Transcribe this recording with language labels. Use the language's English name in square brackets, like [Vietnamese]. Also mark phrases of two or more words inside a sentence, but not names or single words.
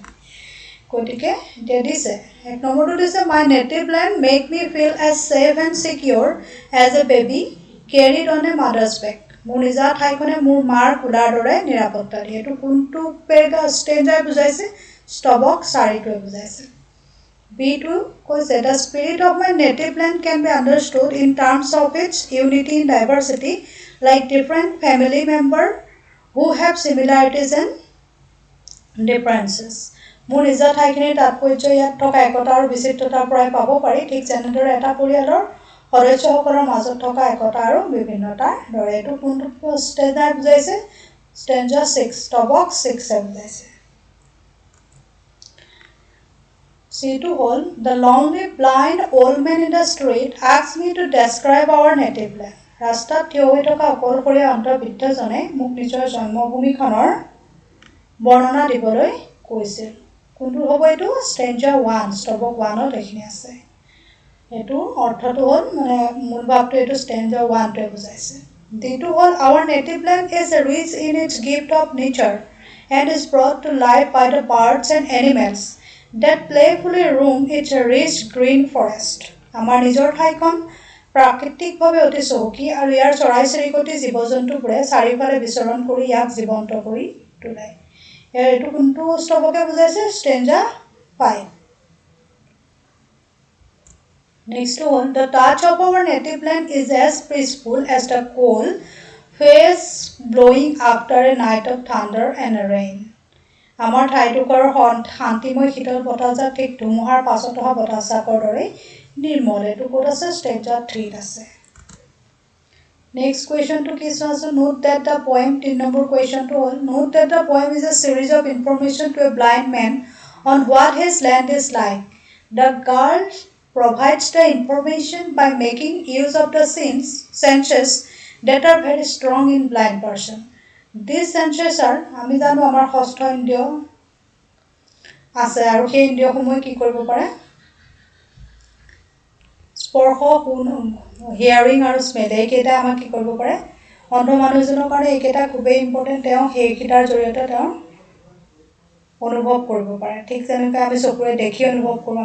[Assamese] গতিকে এতিয়া দিছে 1 নম্বৰটো দিছে, [English] my native land make me feel as safe and secure as a baby carried on a mother's back. [Assamese] মোৰ নিজা ঠাইখনে মোৰ মাৰ কোলাৰ দৰে নিৰাপত্তা দিয়ে। এইটো কোনটো ষ্টেঞ্জাই বুজাইছে? স্তবক 4টোৱে বুজাইছে। B2 কৈছে, [English] the spirit of my native land can be understood in terms of its unity in diversity, like different family members who have similarities and differences. [Assamese] মোৰ নিজা ঠাইখিনিৰ তাৎপৰ্য ইয়াত থকা একতা আৰু বিচিত্ৰতাৰ পৰাই পাব পাৰি, ঠিক যেনেদৰে এটা পৰিয়ালৰ সদস্যসকলৰ মাজত থকা একতা আৰু বিভিন্নতাৰ দৰে। এইটো কোনটো ষ্টেঞ্জাই বুজাইছে? ষ্টেঞ্জা 6, স্তবক 6এ বুজাইছে। C2 হ'ল, [English] the lonely blind old man in the street asked me to describe our native land. [Assamese] ৰাস্তাত থিয় হৈ থকা অকলশৰীয়া অন্তৰ্বৃত্তজনে মোক নিজৰ জন্মভূমিখনৰ বৰ্ণনা দিবলৈ কৈছিল কোনটো হ'ব এইটো ষ্টেঞ্জা 1 স্তবক 1ত এইখিনি আছে এইটো অৰ্থটো হ'ল মানে মূল ভাৱটো এইটো ষ্টেঞ্জা 1টোৱে বুজাইছে দ্বিতীয়টো হ'ল [English] our native land is rich in its gift of nature and is brought to life by the birds and animals that playfully roam its rich green forest [Assamese] আমাৰ নিজৰ ঠাইখন প্ৰাকৃতিকভাৱে অতি চহকী আৰু ইয়াৰ চৰাই-চিৰিকটি জীৱ-জন্তুবোৰে চাৰিওফালে বিচৰণ কৰি ইয়াক জীৱন্ত কৰি তোলে এইটো কোনটো স্তবকে বুজাইছে ষ্টেঞ্জা 5 [English] Next one, the touch of our native land is as peaceful as the cold face blowing after a night of thunder and rain. [Assamese] আমাৰ ঠাইটুকুৰৰ শান্তিময় শীতল বতাহজাক ঠিক ধুমুহাৰ পাছত অহা বতাহজাকৰ দৰে নিৰ্মল এইটো ক'ত আছে ষ্টেঞ্জা 3 আছে [English] Next question to [Assamese] কি আছে [English] note that the poem 3 number question to all note that the poem is a series of information to a blind man on what his land is like. The girl provides the information by making use of the senses that are very strong in blind person. These senses are [Assamese] আমি জানো আমাৰ ষষ্ঠ ইন্দ্ৰিয় আছে আৰু সেই ইন্দ্ৰিয়সমূহ কি কৰিব পাৰে স্পৰ্শ হিয়াৰিং আৰু স্মেল এইকেইটা আমাক কি কৰিব পাৰে অন্ধ মানুহজনৰ কাৰণে এইকেইটা খুবেই ইম্পৰ্টেণ্ট তেওঁ সেইকেইটাৰ জৰিয়তে তেওঁ অনুভৱ কৰিব পাৰে ঠিক যেনেকৈ আমি চকুৰে দেখি অনুভৱ কৰোঁ